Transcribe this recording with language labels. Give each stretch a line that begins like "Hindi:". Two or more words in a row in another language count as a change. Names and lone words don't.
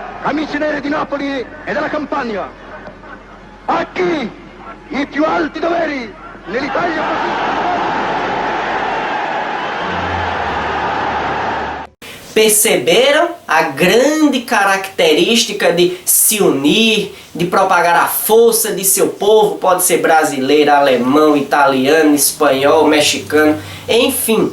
Italian: amici neri di Napoli e della Campania, a chi i più alti doveri nell'Italia fascista.
Portuguese: Perceberam a grande característica de se unir, de propagar a força de seu povo? Pode ser brasileiro, alemão, italiano, espanhol, mexicano, enfim.